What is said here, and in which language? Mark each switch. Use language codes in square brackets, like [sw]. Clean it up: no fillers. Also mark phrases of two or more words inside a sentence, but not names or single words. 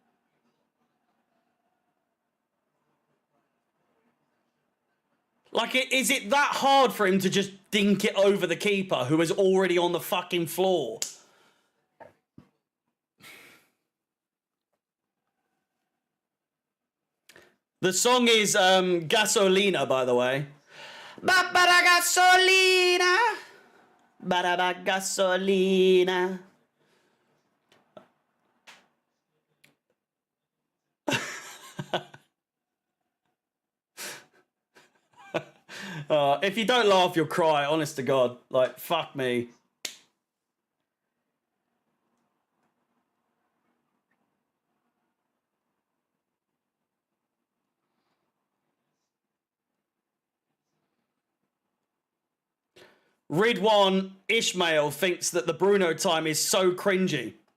[en] Like, is it that hard for him to just dink it over the keeper who is already on the fucking floor? The song is Gasolina, by the way. Ba-ba-da gasolina. Ba-da-ba gasolina. If you don't laugh, you'll cry, honest to God. Like, fuck me. Ridwan Ishmael thinks that the Bruno time is so cringy.